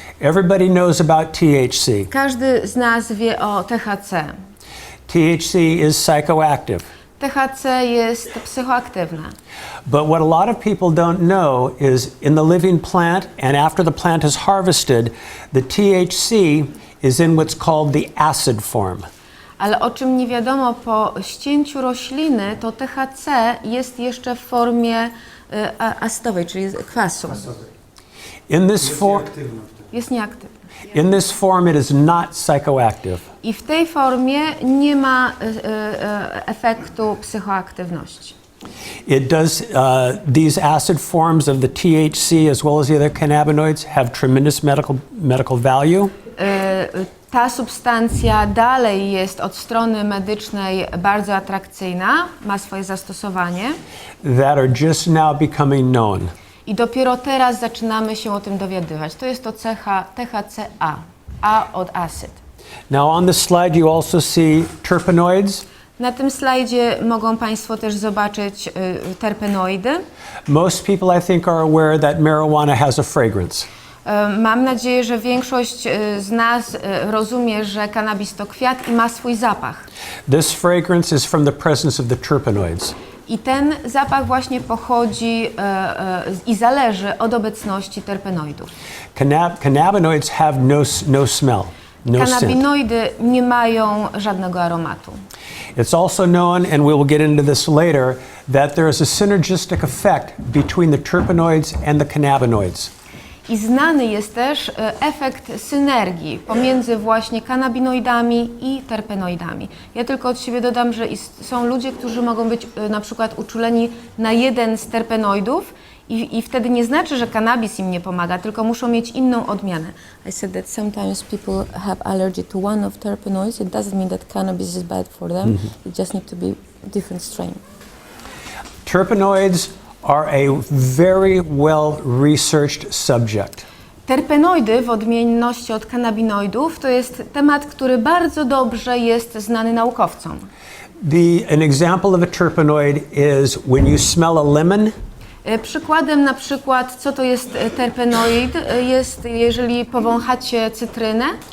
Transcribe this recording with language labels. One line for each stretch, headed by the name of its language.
English: Everybody knows about THC.
Polish: Każdy z nas wie o THC.
English: THC is psychoactive.
Polish: THC jest psychoaktywne.
English: But what a lot of people don't know is in the living plant and after the plant is harvested, the THC is in what's called the acid form.
Polish: Ale o czym nie wiadomo po ścięciu rośliny, to THC jest jeszcze w formie acydowej, czyli kwasu.
English: In this form,
Polish: Jest nieaktywny.
English: in this form, it is not psychoactive.
Polish: I w tej formie nie ma efektu psychoaktywności.
English: It does, these acid forms of the THC as well as the other cannabinoids have tremendous medical value.
Polish: Ta substancja dalej jest od strony medycznej bardzo atrakcyjna, ma swoje zastosowanie
English: That are just now becoming known.
Polish: i dopiero teraz zaczynamy się o tym dowiadywać. To jest to cecha THCA, A od acid.
English: Now on the slide you also see terpenoids.
Polish: Na tym slajdzie mogą Państwo też zobaczyć terpenoidy.
English: Most people I think are aware that marijuana has a fragrance.
Polish: Mam nadzieję, że większość z nas rozumie, że kanabis to kwiat i ma swój zapach.
English: This fragrance is from the presence of the terpenoids.
Polish: I ten zapach właśnie pochodzi i zależy od obecności terpenoidów.
English: Cannabinoids have no smell, no scent.
Polish: Kanabinoidy nie mają żadnego aromatu.
English: It's also known, and we will get into this later, that there is a synergistic effect between the terpenoids and the cannabinoids.
Polish: I znany jest też efekt synergii pomiędzy właśnie kanabinoidami i terpenoidami. Ja tylko od siebie dodam, że są ludzie, którzy mogą być na przykład uczuleni na jeden z terpenoidów i wtedy nie znaczy, że kanabis im nie pomaga, tylko muszą mieć inną odmianę.
English: I said that sometimes people have allergy to one of terpenoids. It doesn't mean that cannabis is bad for them. It just need to be different strain. Terpenoids are a very well-researched subject.
Polish: Terpenoidy, w odmienności od kanabinoidów, to jest temat, który bardzo dobrze jest znany naukowcom.
English: An example of a terpenoid is when you smell a lemon.
Polish: Przykładem na przykład, co to jest terpenoid, jest jeżeli powąchacie cytrynę.